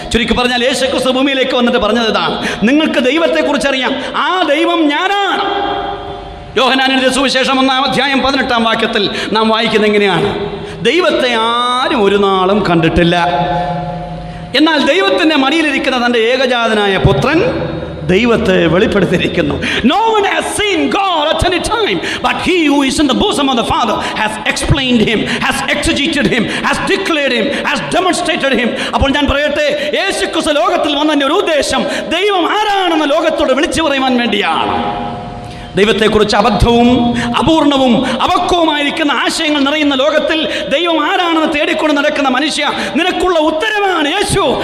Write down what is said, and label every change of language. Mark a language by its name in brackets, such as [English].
[Malayalam] ചുരുക്കി പറഞ്ഞാൽ യേശുക്രിസ്തു ഭൂമിയിലേക്ക് വന്നിട്ട് പറഞ്ഞത് ഇതാണ്, നിങ്ങൾക്ക് ദൈവത്തെക്കുറിച്ച് അറിയാം, ആ ദൈവം ഞാനാണ്. യോഹന്നാൻ എഴുതിയ സുവിശേഷം 1-ാം അധ്യായം 18-ാം വാക്യത്തിൽ നാം വായിക്കുന്നത് എങ്ങനെയാണ്? ദൈവത്തെ ആരും ഒരു നാളും കണ്ടിട്ടില്ല, എന്നാൽ ദൈവത്തിൻ്റെ മടിയിലിരിക്കുന്ന തൻ്റെ ഏകജാതനായ പുത്രൻ ദൈവത്തെ വെളിപ്പെടുത്തിയിരിക്കുന്നു. [English] No one has seen God at any time, but he who is in the bosom of the Father has explained him, has exegeted him, has declared him, has demonstrated him. [Malayalam] അപ്പോൾ ഞാൻ പറയട്ടെ, യേശുക്രിസ്തു ലോകത്തിൽ വന്നതിൻ്റെ ഒരു ഉദ്ദേശം ദൈവം ആരാണെന്ന് ലോകത്തോട് വിളിച്ചു പറയുവാൻ വേണ്ടിയാണ്. ദൈവത്തെക്കുറിച്ച് അബദ്ധവും അപൂർണവും അപക്വവുമായിരിക്കുന്ന ആശയങ്ങൾ നിറയുന്ന ലോകത്തിൽ ദൈവം ആരാണെന്ന് തേടിക്കൊണ്ട് നടക്കുന്ന മനുഷ്യ, നിനക്കുള്ള ഉത്തരവാണ് യേശു.